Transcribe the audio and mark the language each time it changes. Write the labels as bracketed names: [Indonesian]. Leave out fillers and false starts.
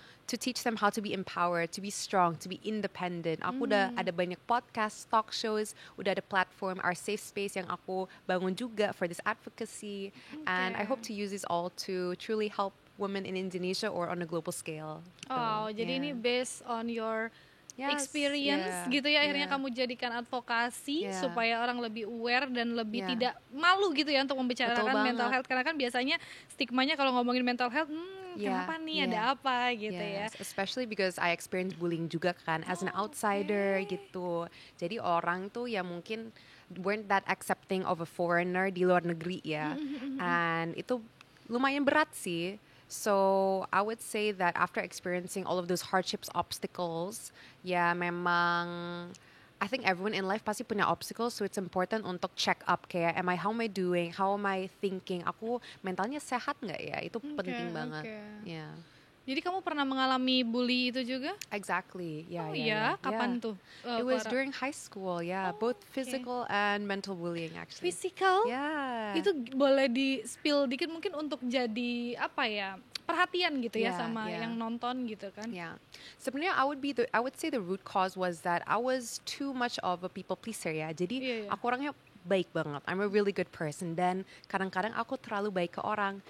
[English] to teach them how to be empowered, to be strong, to be independent. [Indonesian] Aku udah ada banyak podcast, [English] talk shows, [Indonesian] udah ada platform, [English] our safe space [Indonesian] yang aku bangun juga [English] for this advocacy. And I hope to use this all to truly help women in Indonesia or on a global scale. [Indonesian] Oh, jadi ini [English] based on your experience [Indonesian] gitu ya, akhirnya kamu jadikan advokasi supaya orang lebih aware dan lebih tidak malu gitu ya untuk membicarakan mental health, karena kan biasanya stigmanya kalau ngomongin mental health kenapa nih, ada apa gitu ya. [English] Especially because I experienced bullying [Indonesian] juga kan [English] as an outsider [Indonesian] gitu. Jadi orang tuh ya mungkin [English] weren't that accepting of a foreigner [Indonesian] di luar negeri ya. [English] And [Indonesian] itu lumayan berat sih. [English] So I would say that after experiencing all of those hardships, obstacles, [Indonesian] ya memang [English] I think everyone in life [Indonesian] pasti punya [English] obstacles, so it's important untuk check up kayak how am I doing, how am I thinking, [Indonesian] aku mentalnya sehat nggak ya, itu penting banget. [English] Yeah. [Indonesian] Jadi kamu pernah mengalami bully itu juga? [English] Exactly, [Indonesian] Kapan tuh? [English] It was during high school, both physical and mental bullying actually. Physical? Yeah. [Indonesian] Itu boleh di spill dikit mungkin untuk jadi apa ya, perhatian gitu ya sama yang nonton gitu kan? [English] Yeah. [Indonesian] Sebenarnya [English] I would say the root cause was that I was too much of a people pleaser ya. [Indonesian] Jadi aku orangnya baik banget. [English] I'm a really good person. [Indonesian] Dan kadang-kadang aku terlalu baik ke orang.